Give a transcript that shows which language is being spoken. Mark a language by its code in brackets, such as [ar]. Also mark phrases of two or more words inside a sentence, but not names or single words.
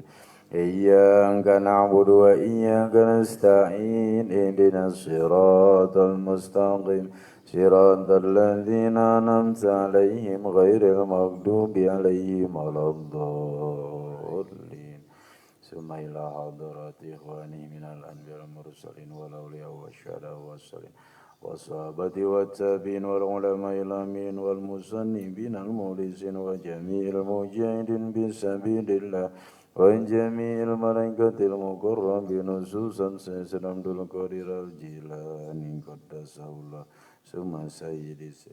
[ar] إياك نعبد وإياك نستعين. اهدنا الصراط المستقيم. صراط الذين أنعمت عليهم غير المغضوب عليهم ولا الضالين. ثم إلى حضرة إخوانه من الأنبياء المرسلين والأولياء والشهداء والصالحين والصحابة والتابعين والعلماء العاملين والمصنفين المخلصين وجميع المجاهدين بسبيل الله وجميع الملائكة المقربين خصوصا سيدنا عبد القادر الجيلاني قدسه الله ثم سيدي